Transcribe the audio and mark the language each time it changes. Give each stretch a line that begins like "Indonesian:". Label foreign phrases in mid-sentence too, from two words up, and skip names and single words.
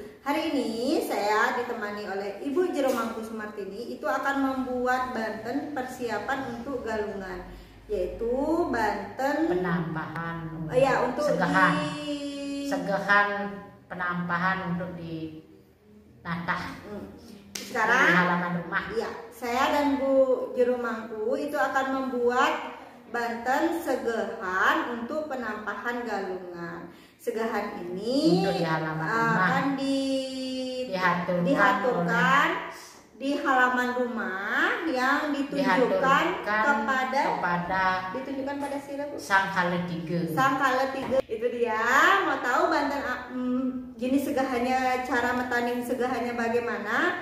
Indonesian: Hari ini saya ditemani oleh Ibu Jero Mangku Sumartini itu akan membuat Banten persiapan untuk galungan, yaitu Banten penambahan untuk segahan penampahan untuk di natah sekarang di halaman rumah. Iya, saya dan Bu Jero Mangku itu akan membuat Banten segahan untuk penampahan galungan. Segahan ini untuk di halaman rumah akan diaturkan di halaman rumah yang ditunjukkan kepada siapa, Bu? Sang Kaletiga. Sang Kaletiga itu dia. Mau tahu Banten jenis segahannya, cara metaning segahannya bagaimana?